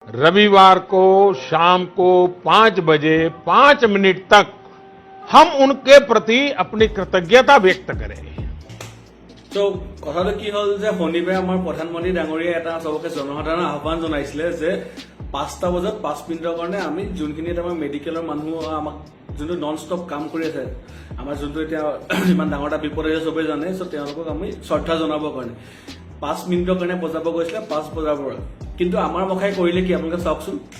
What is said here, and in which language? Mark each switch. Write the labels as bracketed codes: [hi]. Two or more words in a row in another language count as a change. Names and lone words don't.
[hi] रविवार को शाम को 5 बजे 5 मिनट तक हम उनके प्रति अपनी कृतज्ञता व्यक्त करें। [as] तो কথাটো কি হল যে শনিবাৰে আমাৰ প্ৰধানমন্ত্ৰী ডাঙৰীয়া এটা সবকে জনসাধাৰণ আহ্বান জনাইছিলে যে 5টা বজাত 5 মিনিটৰ কাৰণে আমি যোনখিনি আমাৰ মেডিকেলৰ মানুহ আমাক যোনটো [en] non stop [as] কাম কৰি আছে আমাৰ যোনটো এতিয়া ইমান ডাঙৰ এটা বিপদ আছে সবে জানে সো তেওঁলোকক আমি শ্ৰদ্ধা জনাবৰ কাৰণে 5 মিনিটৰ কাৰণে বজাব গৈছিলে 5 বজাৰ পৰা কিন্তু আমাৰ মখাই কৰিলে কি আপোনালোকে চাওকচোন